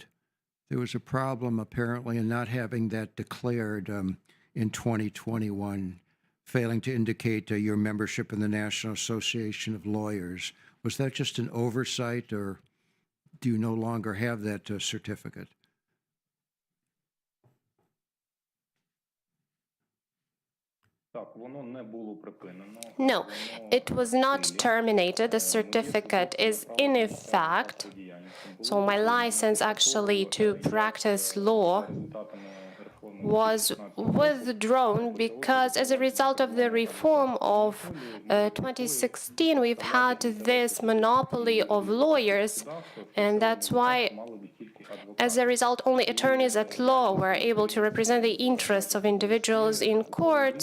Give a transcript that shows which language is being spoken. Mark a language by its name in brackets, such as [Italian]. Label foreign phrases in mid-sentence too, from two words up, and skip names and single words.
[English] There was a problem apparently in not having that declared in 2021, failing to indicate your membership in the National Association of Lawyers. Was that just an oversight, or do you no longer have that certificate? [Ukrainian] Так, воно не було припинено. [English] No, it was not terminated. The certificate is in effect. So my license actually to practice law was withdrawn because as a result of the reform of 2016, we've had this monopoly of lawyers, and that's why as a result, only attorneys at law were able to represent the interests of individuals in court.